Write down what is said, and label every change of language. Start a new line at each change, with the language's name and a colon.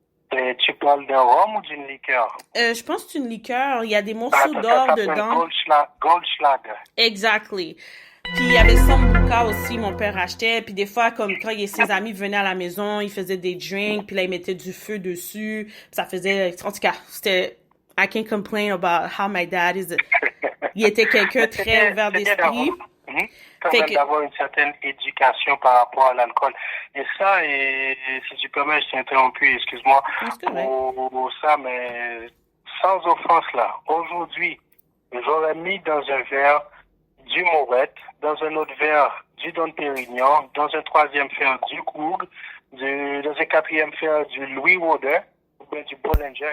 French: Et tu parles d'un rhum ou d'une liqueur? Je pense que c'est une liqueur, il y a des morceaux d'or dedans. Goldschlager.
English: Exactly.
French: Puis il y avait Sambuca aussi, mon père achetait. Puis des fois, comme quand ses amis venaient à la maison, ils faisaient des drinks, puis là, ils mettaient du feu dessus. Puis ça faisait... En tout cas, c'était...
English: I can't complain about how my dad is...
French: Il était quelqu'un très ouvert d'esprit. Fait que d'avoir une certaine éducation par rapport à l'alcool. Et ça, et si tu permets, je t'ai interrompu, excuse-moi, pour ça, mais sans offense là. Aujourd'hui, j'aurais mis dans un verre du Mourette, dans un autre verre du Dom Pérignon, dans un 3e verre du Krug, dans un 4e verre du Louis Water ou bien du Bollinger.